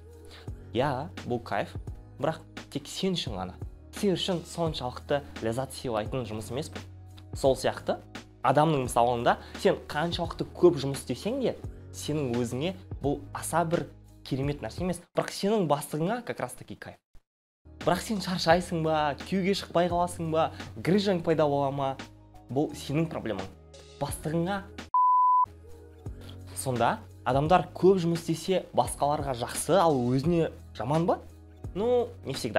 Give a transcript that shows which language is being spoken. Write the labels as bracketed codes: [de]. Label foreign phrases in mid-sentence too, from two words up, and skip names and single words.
[kk] Я, бұл кайф, бірақ тек сен үшін ғана. Сиыр үшін соншалықты ләззат сыйлайтын жұмыс емес пе? Сол сияқты, адамның мысалында сен қаншалықты көп жұмыс істесең де, сенің өзіңе бұл аса бір керемет нәрсе емес, бірақ сенің бастығыңа [ru] как раз таки кайф. [kk] Бірақ сен шаршайсың ба, күйеуге шықпай қаласың ба, грыжаң пайда бола ма? Бұл сенің проблемаң. Бастығыңа. Сонда адамдар көп жұмыс істесе басқаларға жақсы, ал өзіне жаман ба? [ru] Ну, не всегда.